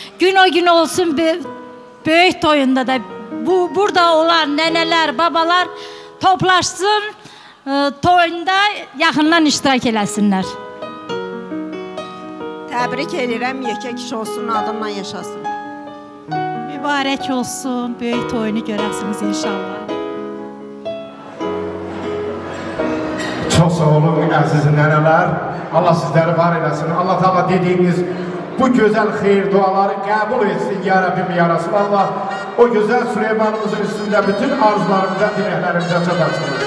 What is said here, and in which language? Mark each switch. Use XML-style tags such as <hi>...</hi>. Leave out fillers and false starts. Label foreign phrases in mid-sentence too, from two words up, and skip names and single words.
<az>Gün o gün olsun, böyük toyunda da burada olan neneler, babalar toplaşsın, toyunda yaxından iştirak eləsinlər. Təbrik edirəm, yekə kişi olsun, adından yaşasın. Mübarək olsun, böyük toyunu görəsiniz inşallah.</az> <tr>Çok sağ olun aziz neneler. Allah sizleri var eylesin. Allah Teala dediğiniz bu güzel hayır duaları kabul etsin ya Rabbim ya Resulallah. O güzel Süleyman'ımızın üstünde bütün arzularımıza, dileklerimize çatarsınız.</tr>